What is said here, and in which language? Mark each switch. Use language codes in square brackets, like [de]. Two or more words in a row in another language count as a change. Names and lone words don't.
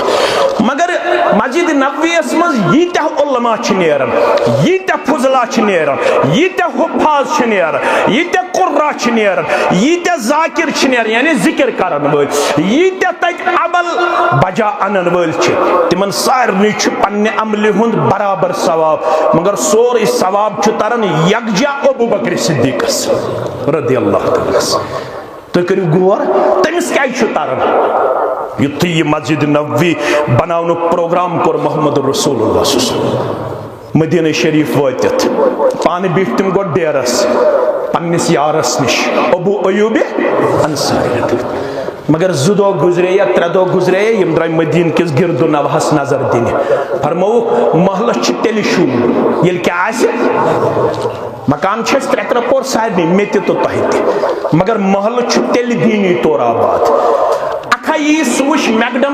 [ks] مگر مسجد نبویس منٛز ییٖتیاہ علما چھِ نیران ییٖتیاہ فضلا چھِ نیران ییٖتیاہ حفاظ چھِ نیران ییٖتیاہ قُرا چھِ نیران ییٖتیاہ ذاکر چھِ نیران یعنی ذکر کرن وٲلۍ ییٖتیاہ تتہِ عمل بجا انن وٲلۍ چھِ تمن سارنٕے چھُ پننہِ عملہِ ہُنٛد برابر ثواب. مگر سورُے ثواب چھُ تران یکجا ابو بکر صدیقس [ar] رضی اللہ تعالیٰ. [ks] تُہۍ کٔرِو غور تٔمِس کیازِ چھُ تران. یُتھُے یہِ مسجد نبوی بناونُک پروگرام کوٚر محمد رسول اللہ [ar] صلی اللہ علیہ وسلم [ks] مدینہ شریف وٲتِتھ پانہٕ بیٖٹھۍ تِم گۄڈٕ ڈیرس پننِس یارس نِش ابو ایوب انصاری. مگر 2 دۄہ گزرے یا 3 دۄہ گزرے یم درٛاے مدیٖنہ کِس گرد و نوہس نظر دِنہِ فرمووُکھ محلس چھُ تیٚلہِ شوٗر ییٚلہِ کیٛاہ آسہِ مکان چھِ أسۍ 3 پور سارنٕے مےٚ تہِ تہٕ تۄہہِ تہِ مگر محلہٕ چھُ تیٚلہِ دیٖنی طور آباد اکھا یی سُہ وٕچھ میکڈم